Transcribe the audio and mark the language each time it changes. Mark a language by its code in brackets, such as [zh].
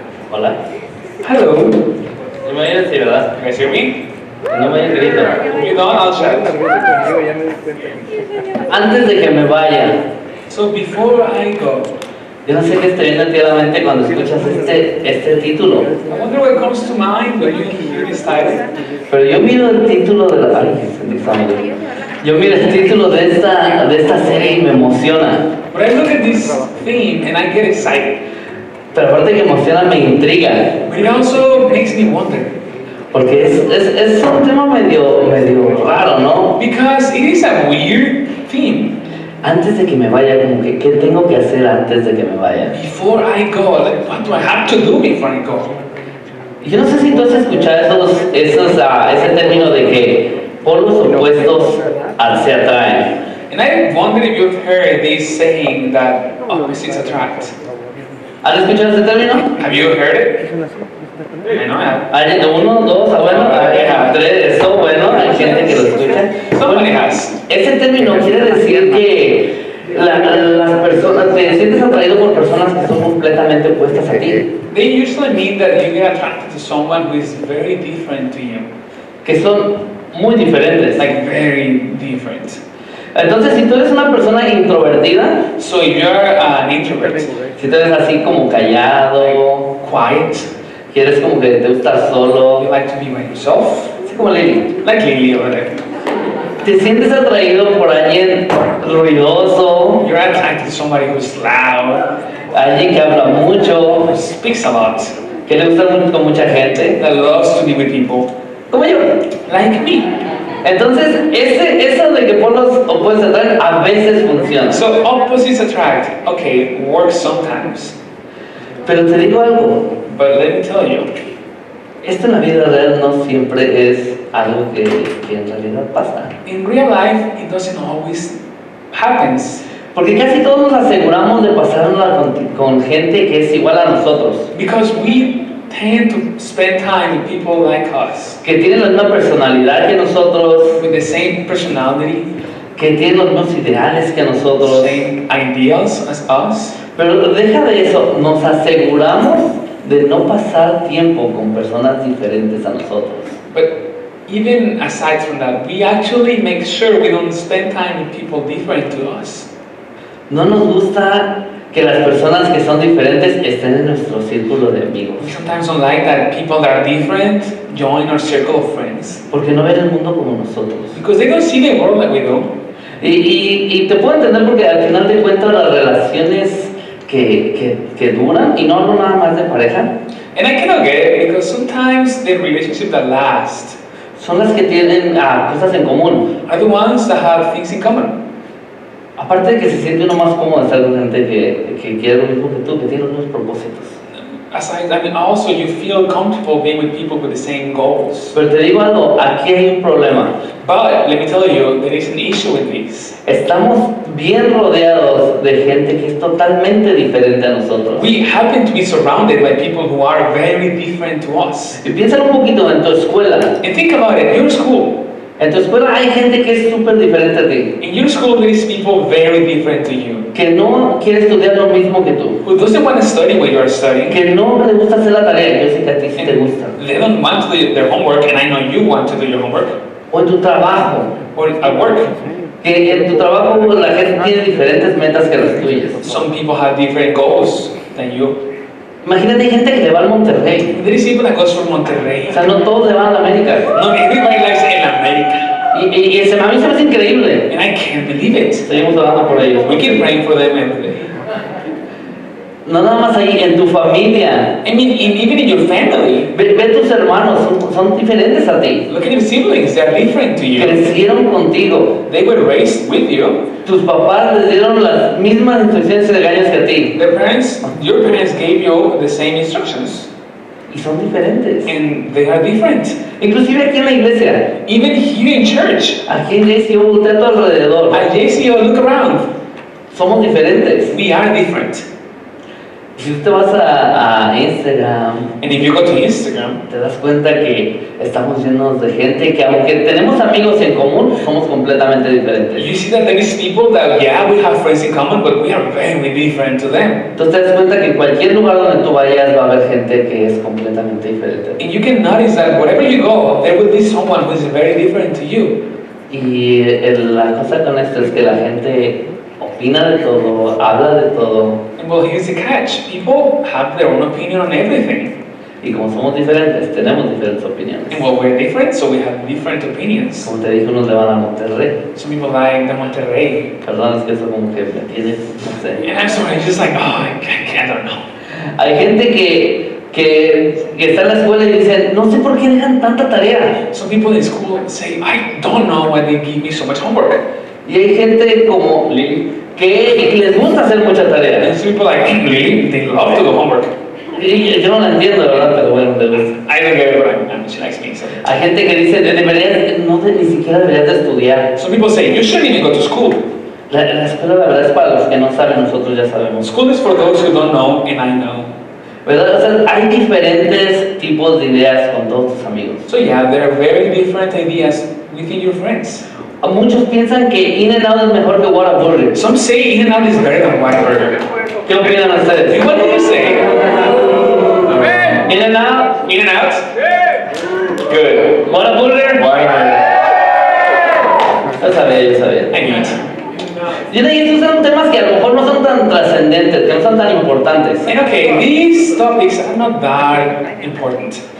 [es] Hola. [en] Hello. [es] No me oyes, sí, ¿verdad? [en] You guys hear me? [es] No me oyes grito. [en] If you don't, I'll shout. [es] Antes de que me vaya, [en] So before I go, [es] yo no sé qué te viene a ti a la mente cuando escuchas este título, [en] I wonder what comes to mind when you hear this title. [es] pero yo miro el título de la... Ay, sentí que estaba mal. Yo miro el título de esta serie y me emociona. [en] But I look at this theme and I get excited. [es] Pero aparte que emociona, me intriga. [en] But it also makes me wonder. [es] Porque es un tema medio raro, ¿no? [en] Because it is a weird theme. [es] Antes de que me vaya, como que, ¿qué tengo que hacer antes de que me vaya? [en] Before I go, like, what do I have to do before I go? [es] Y yo no sé si tú has escuchado ese término de que polos opuestos se atraen. [en] And I wonder if you've heard this saying that opposites attract. [es] ¿Has escuchado ese término? [en] Have you heard it? I know I have. [es] Hay uno, dos, bueno, hay tres, eso, bueno, hay gente que lo escucha. [en] Somebody has. [es] Ese término quiere decir que las personas, te sientes atraído por personas que son completamente opuestas a ti, [en] They usually mean that you get attracted to someone who is very different to you. [es] que son muy diferentes. [en] Like very different. [es] Entonces, si tú eres una persona introvertida, [en] So if you're an introvert, [es] si tú eres así como callado, [en] quiet, [es] quieres como que te gusta [en] you [es] solo, [en] like to be by yourself, [es] así como Lili, [en] like Lily over there. [es] te sientes atraído por alguien ruidoso, [en] You're attracted to somebody who's loud, [es] alguien que habla mucho, [en] who speaks a lot, [es] que le gusta mucho con mucha gente, [en] that loves to be with people, [es] como yo. [en] like me. [es] Entonces, eso de que polos opuestos se atraen a veces funciona. [en] So opposites attract. Okay, works sometimes. [es] Pero te digo algo, [en] But let me tell you, [es] esto en la vida real no siempre es algo que en realidad pasa. [en] in real life, it doesn't always happens. [es] Porque casi todos nos aseguramos de pasarla con gente que es igual a nosotros, [en] Because we tend to spend time with people like us, [es] que tienen la misma personalidad que nosotros, [en] with the same personality, [es] que tienen los mismos ideales que nosotros. [en] same ideals as us. [es] Pero deja de eso, nos aseguramos de no pasar tiempo con personas diferentes a nosotros. [en] But even aside from that, we actually make sure we don't spend time with people different to us. [es] No nos gusta que las personas que son diferentes estén en nuestro círculo de amigos, [en] We sometimes don't like that people that are different join our circle of friends. [es] porque no ven el mundo como nosotros. [en] Because they don't see the world like we do. [es] Y te puedo entender porque al final de cuentas las relaciones que duran, y no hablo nada más de pareja, [en] And I cannot get it because sometimes the relationships that last [es] son las que tienen cosas en común. [en] are the ones that have things in common. [es] Aparte de que se siente uno más cómodo estar con gente que quiere lo mismo que tú, que tiene los mismos propósitos. [en] Aside, I mean, also you feel comfortable being with people with the same goals. [es] Pero te digo algo, aquí hay un problema. [en] But let me tell you, there is an issue with this. [es] Estamos bien rodeados de gente que es totalmente diferente a nosotros. [en] We happen to be surrounded by people who are very different to us. [es] Y piensa un poquito en tu escuela. [en] And think about it, your school. [es] En tu escuela hay gente que es súper diferente a ti, [en] In your school, there is people very different to you. [es] que no quiere estudiar lo mismo que tú, [en] Who doesn't want to study what you are studying. [es] que no le gusta hacer la tarea, yo sé que a ti sí te gusta. [en] They don't want to do their homework, and I know you want to do your homework. [es] O en tu trabajo, [en] Or at work. [es] que en tu trabajo la gente tiene diferentes metas que las tuyas. [en] Some people have different goals than you. [es] Imagínate, hay gente que le va al Monterrey. [en] There is people that goes from Monterrey. [es] O sea, no todos le van a la América. [en] Not everybody likes in America. [es] Y a mí se me hace increíble. [en] And I can't believe it. [es] Seguimos orando por ellos. [en] We keep praying for them every day. [es] No nada más ahí, en tu familia. [en] I mean, even in your family. [es] Ve tus hermanos, son diferentes a ti. [en] Look at your siblings, they're different to you. [es] Crecieron contigo. [en] They were raised with you. [es] Tus papás les dieron las mismas instrucciones y regaños que a ti. [en] Your parents gave you the same instructions. [es] Y son diferentes. [en] And they are different. [es] Inclusive aquí en la iglesia. [en] Even here in church. [es] Aquí en JCO, voltea a tu alrededor. [en] At JCO, look around. [es] Somos diferentes. [en] We are different. [es] Si tú te vas a Instagram, [en] and if you go to Instagram, [es] te das cuenta que estamos llenos de gente que aunque tenemos amigos en común, somos completamente diferentes. [en] You see that there is people that, yeah, we have friends in common, but we are very different to them. [es] Entonces te das cuenta que en cualquier lugar donde tú vayas va a haber gente que es completamente diferente. [en] And you can notice that wherever you go, there will be someone who is very different to you. [es] Y la cosa con esto es que la gente opina de todo, habla de todo. [en] And well, here's the catch. People have their own opinion on everything. [es] Y como somos diferentes, tenemos diferentes opiniones. [en] And well, we're different, so we have different opinions. [es] Como te dije, unos le van a Monterrey. [en] Some people like the Monterrey. [es] Perdón, es que eso como que me tienes, no sé. [en] And I'm sorry, just like, oh, I don't know. [es] Hay gente que está en la escuela y dice, no sé por qué dejan tanta tarea. [en] Some people in school say, I don't know why they give me so much homework. [es] Y hay gente como Lili que les gusta hacer mucha tarea. [en] And some people like Lily, they love to do homework. [es] Y yo no la entiendo, ¿verdad? Pero bueno, les gusta. [en] I don't get it, but she likes me. So. [es] Hay gente que dice, ni siquiera deberías de estudiar. [en] Some people say, you shouldn't even go to school. [es] La escuela, la verdad, es para los que no saben, nosotros ya sabemos. [en] School is for those who don't know, and I know. [es] ¿Verdad? O sea, hay diferentes tipos de ideas con todos tus amigos. [en] So yeah, there are very different ideas within your friends. [es] Muchos piensan que In-N-Out es mejor que Whataburger. [en] Some say In-N-Out is better than Whataburger. [es] ¿Qué opinan ustedes? [en] And what do you say? [es] In-N-Out? [en] In-N-Out? Good. [es] Whataburger? [en] Whataburger. [es] Yo sabía. [en] I knew it. [es] Y estos son temas que a lo mejor no son tan trascendentes, que no son tan importantes. [en] And okay, these topics are not that important.